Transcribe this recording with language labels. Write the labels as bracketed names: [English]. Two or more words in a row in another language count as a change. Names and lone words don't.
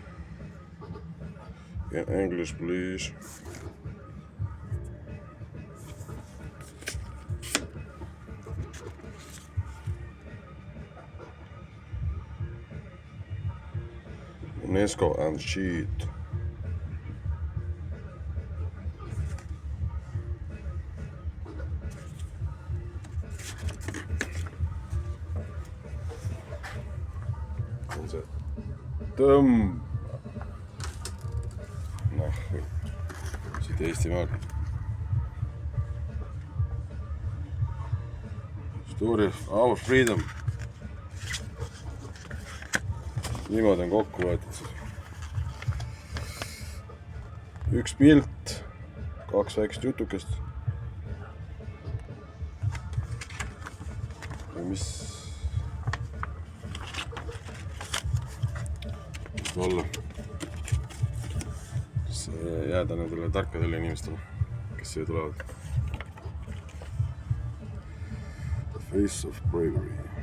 [English] In English, please. UNESCO and sheet. [Estonian] On see tõmb. Noh, siit Eestimaal. [English] Story of our freedom. [Estonian] Niimoodi on kokku võetud siis. Üks pilt, kaks väikest jutukest. Ja mis olla. Jääda nendele tarkadele inimestele, kes siia tulevad. [English] The face of bravery.